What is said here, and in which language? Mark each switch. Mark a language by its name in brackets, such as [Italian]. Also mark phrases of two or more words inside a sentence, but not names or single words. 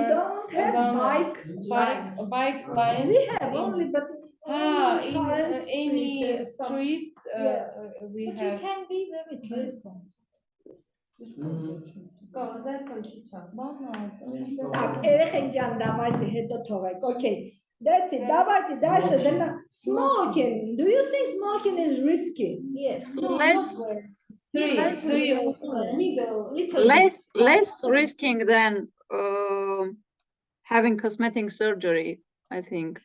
[English] don't have about bike lines. bike lines. We have in- only, but Ah, only in Charles Street, any there is some- streets, Yes. we But you have. can be very careful. Так, [Armenian] երեխեք ջան, давайте հետո թողեք. [English] Okay. That's it. [Russian] Давайте дальше. [English] Smoking. Do you think smoking is risky? Yes. Less Three. Middle, little. less risking than having cosmetic surgery, I think.